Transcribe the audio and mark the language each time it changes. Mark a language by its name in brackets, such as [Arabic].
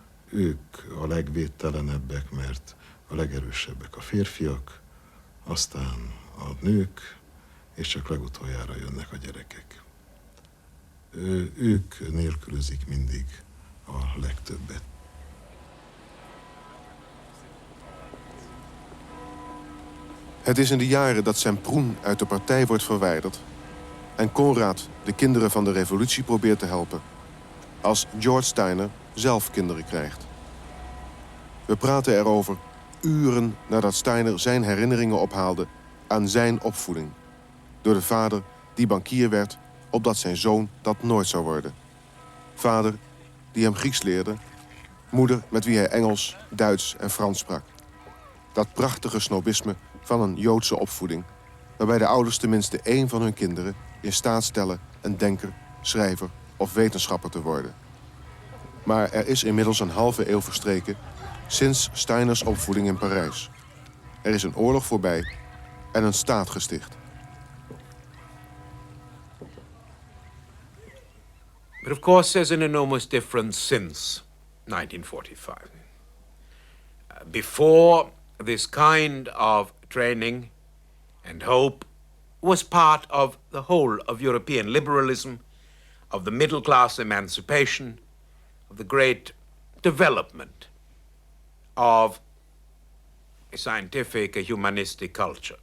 [Hungarian] ők a legvédtelenebbek, mert a legerősebbek a férfiak, aztán a nők, és csak legutoljára jönnek a gyerekek. Ők nélkülözik mindig a legtöbbet. [Dutch] Het is in de jaren dat Semproen uit de partij wordt verwijderd en Konrad de kinderen van de revolutie probeert te helpen, als George Steiner zelf kinderen krijgt. We praten erover uren nadat Steiner zijn herinneringen ophaalde aan zijn opvoeding. Door de vader die bankier werd, opdat zijn zoon dat nooit zou worden. Vader die hem Grieks leerde, moeder met wie hij Engels, Duits en Frans sprak. Dat prachtige snobisme van een Joodse opvoeding, waarbij de ouders tenminste één van hun kinderen in staat stellen een denker, schrijver of wetenschapper te worden. Maar er is inmiddels een halve eeuw verstreken sinds Steiners opvoeding in Parijs. Er is een oorlog voorbij en een staat gesticht. [English] But of course there's an enormous difference since 1945. Before, this kind of training and hope was part of the whole of European liberalism, of the middle class emancipation, of the great development of a scientific, a humanistic culture.